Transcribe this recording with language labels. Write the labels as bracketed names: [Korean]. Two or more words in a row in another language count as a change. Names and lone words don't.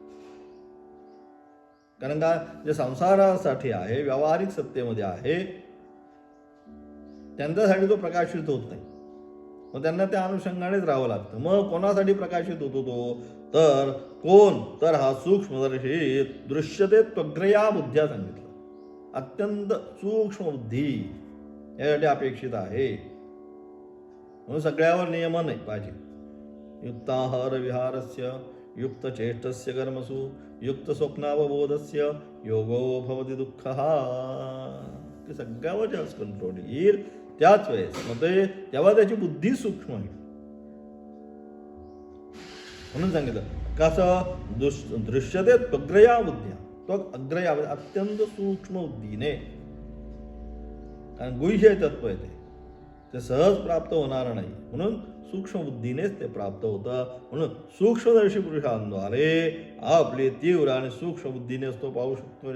[Marathi] कारण का, जे संसारासाठी आहे, व्यावहारिक सत्तेमध्ये आहे, त्यांच्यासाठी तो प्रकाशित होत नाही. मग त्यांना त्या अनुषंगानेच राहावं लागतं. मग कोणासाठी प्रकाशित होतो तो, तर कोण, तर हा सूक्ष्मदर्शी [Sanskrit] दृश्यते त्वग्रया बुद्ध्या [Marathi] सांगितलं. अत्यंत सूक्ष्म बुद्धी यासाठी अपेक्षित आहे. म्हणून सगळ्यावर नियमन नाही पाहिजे. [Sanskrit] युक्ताहार विहारस्य, युक्त चेष्टस्य कर्मसु, युक्त स्वप्नावबोधस्य योगो भवति दुःखः. [Marathi] ते सगळ्यावर ज्यावेळेस कंट्रोल येईल त्याच वेळेस मग ते तेव्हा त्याची बुद्धी सूक्ष्म होईल. म्हणून सांगितलं कसं, [Sanskrit] दृश्यते त्वग्रया बुद्ध्या, [Marathi] तो अग्रया अत्यंत सूक्ष्म बुद्धीने. कारण गुह्य तत्व आहे ते सहज प्राप्त होणार नाही. म्हणून सूक्ष्म बुद्धीनेच ते प्राप्त होतं. म्हणून सूक्ष्मदर्शी पुरुषांद्वारे आपली तीव्र आणि सूक्ष्म बुद्धीनेच तो पाहू शकतो.